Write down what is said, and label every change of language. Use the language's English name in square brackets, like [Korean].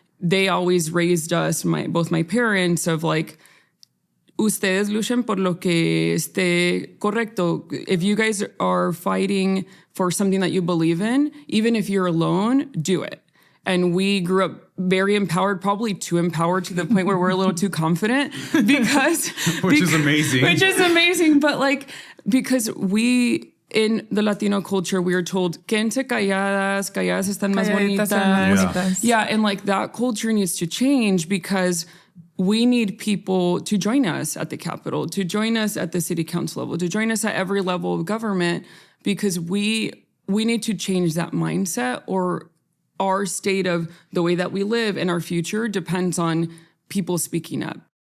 [English] They always raised us, both my parents, of like, [Spanish] ustedes luchen por lo que esté correcto. [English] If you guys are fighting for something that you believe in, even if you're alone, do it. And we grew up very empowered, probably too empowered to the point where we're a little too confident because... Which is amazing. Which is amazing. But like, because we... In the Latino culture, we are told, [Spanish] quédense calladas están más bonitas. [English] Yeah, and like that culture needs to change because we need people to join us at the Capitol, to join us at the city council level, to join us at every level of government, because we need to change that mindset, or our state of the way that we live and our future depends on people speaking up.